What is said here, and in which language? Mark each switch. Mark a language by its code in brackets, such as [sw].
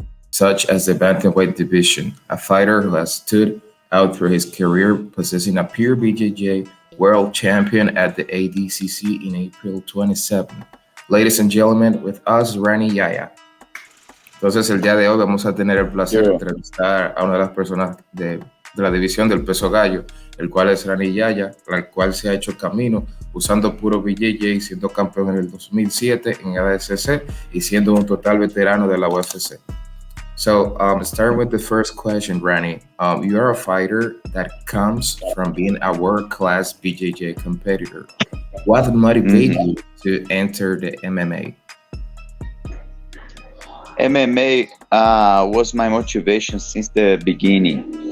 [en] Such as the bantamweight division, a fighter who has stood out through his career, possessing a pure BJJ world champion at the ADCC in April 27. Ladies and gentlemen, with us, Rani Yahya. [es] Entonces, el día de hoy vamos a tener el placer de [en] Sure. [es] entrevistar a una de las personas de la división del peso gallo, el cual es Rani Yahya, la cual se ha hecho camino usando puro BJJ, siendo campeón en el 2007 en ADCC y siendo un total veterano de la UFC. [en] So, starting with the first question, Rani, you are a fighter that comes from being a world-class BJJ competitor. What motivated Hmm. you to enter the MMA? MMA was my motivation since the beginning.